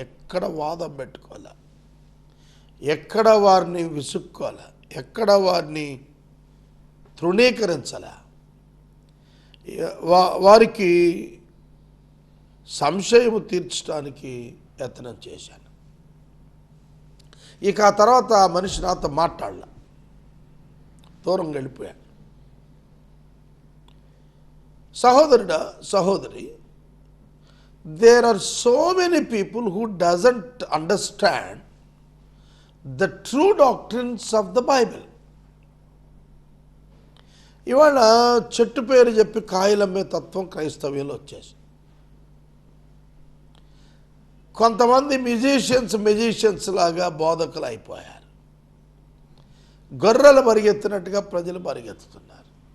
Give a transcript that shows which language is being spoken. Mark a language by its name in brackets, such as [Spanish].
[Telugu] ఎక్కడ వాదం పెట్టుకోవాలా, ఎక్కడ వారిని విసుక్కోవాలా, ఎక్కడ వారిని తృణీకరించాలా, వారికి సంశయము తీర్చడానికి యత్నం చేశాను. ఇక ఆ తర్వాత ఆ మనిషి నాతో మాట్లాడలా, దూరంగా వెళ్ళిపోయాను. సహోదరుడా, సహోదరి, [English] there are so many people who doesn't understand the true doctrines of the Bible. [Telugu] ఇవాళ చెట్టు పేరు చెప్పి కాయలమ్మే తత్వం క్రైస్తవ్యంలో వచ్చేసి కొంతమంది మెజిషియన్స్ లాగా బోధకులు అయిపోయారు. గొర్రెలు పరిగెత్తినట్టుగా ప్రజలు పరిగెత్తుతున్నారు.